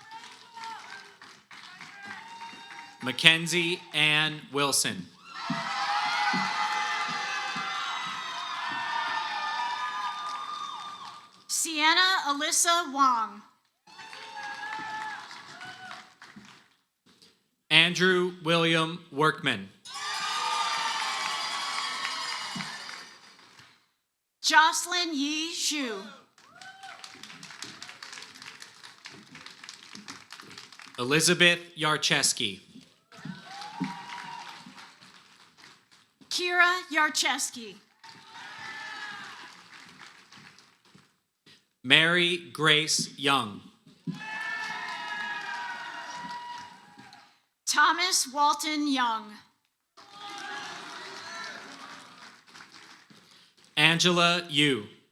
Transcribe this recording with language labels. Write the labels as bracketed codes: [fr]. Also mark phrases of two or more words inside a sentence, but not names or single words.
[en] Mackenzie Ann Wilson. Sienna Alyssa Wong. Andrew William Workman. Jocelyn Yi Xu. Elizabeth Yarcheski. Kira Yarcheski. Mary Grace Young. Thomas Walton Young. Angela Yu.